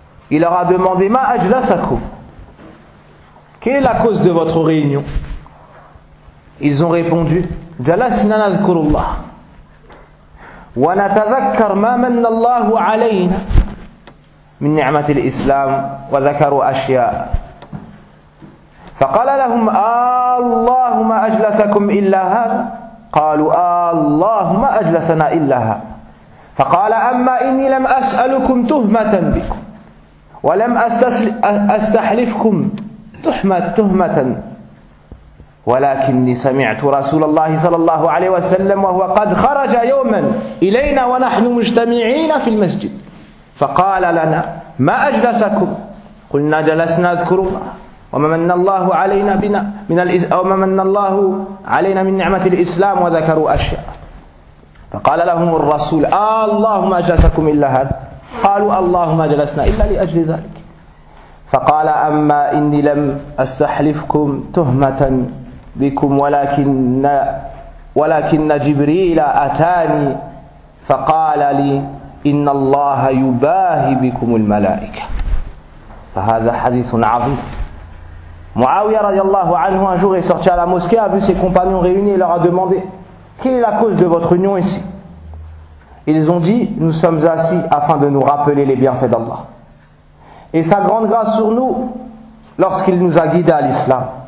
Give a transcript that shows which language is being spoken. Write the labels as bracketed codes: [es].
[fr] Il leur a demandé: [ar] ma ajlasakum, [fr] quelle est la cause de votre réunion? [ar] Ils ont répondu: jalasna nadhkurullah wa natadhakkar ma manna Allahu alayna من نعمة الإسلام. وذكروا أشياء. فقال لهم: الله ما أجلسكم إلا هذا؟ قالوا: الله ما أجلسنا إلا هذا. فقال: أما إني لم أسألكم تهمة بكم ولم أستحلفكم تهمة ولكني سمعت رسول الله صلى الله عليه وسلم وهو قد خرج يوما إلينا ونحن مجتمعين في المسجد فقال لنا: ما أجلسكم؟ قلنا: جلسنا نذكر الله وما من الله علينا بنا من أو ما من الله علينا من نعمة الإسلام. وذكروا أشياء. فقال لهم الرسول: اللهم أجلسكم إلا هذا؟ قالوا: اللهم جلسنا إلا لأجل ذلك. فقال: أما إني لم أستحلفكم تهمة بكم ولكن جبريل أتاني فقال لي: إن الله يباهي بكم الملائكة. فهذا حديث عظيم. [fr] معاوية [ar] رضي الله عنه [fr] un jour est sorti à la mosquée, a vu ses compagnons réunis et leur a demandé: quelle est la cause de votre union ici? Ils ont dit: nous sommes assis afin de nous rappeler les bienfaits d'Allah. et sa grande grâce sur nous lorsqu'il nous a guidés à l'islam.